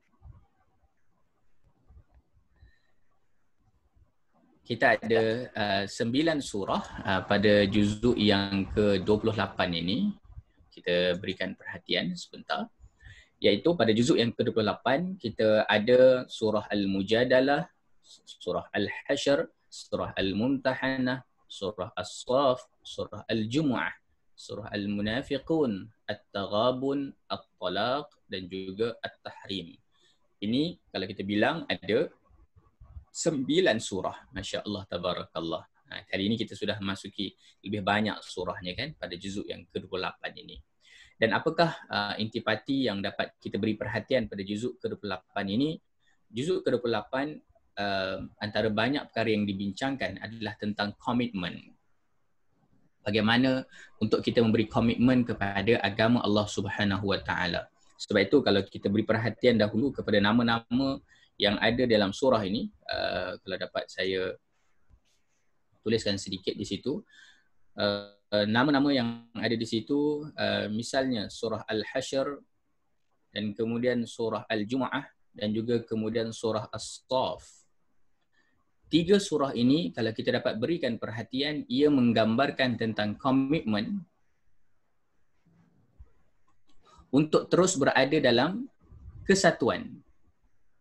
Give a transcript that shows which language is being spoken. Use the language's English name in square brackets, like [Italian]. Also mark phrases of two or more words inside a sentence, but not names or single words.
[Malay] Kita ada 9 surah pada juzuk yang ke-28 ini. Kita berikan perhatian sebentar. Iaitu pada juzuk yang ke-28 kita ada surah Al-Mujadalah, surah Al-Hasyr, surah Al-Mumtahanah, surah As-Saff, surah Al-Jumu'ah, surah Al-Munafiqun, At-Taghabun, At-Talaq dan juga At-Tahrim. Ini kalau kita bilang ada 9 surah. [Arabic] ما شاء الله، تبارك الله. [Malay] Kali ini kita sudah masuki lebih banyak surahnya kan pada juzuk yang ke-28 ini. Dan apakah intipati yang dapat kita beri perhatian pada juzuk ke-28 ini? Juzuk ke-28 antara banyak perkara yang dibincangkan adalah tentang komitmen. Bagaimana untuk kita memberi komitmen kepada agama [Arabic] الله سبحانه وتعالى. [Malay] Sebab itu kalau kita beri perhatian dahulu kepada nama-nama yang ada dalam surah ini, kalau dapat saya tuliskan sedikit di situ. Nama-nama yang ada di situ, misalnya surah Al-Hasyr dan kemudian surah Al-Jumu'ah dan juga kemudian surah As-Saff. 3 surah ini kalau kita dapat berikan perhatian, ia menggambarkan tentang komitmen untuk terus berada dalam kesatuan.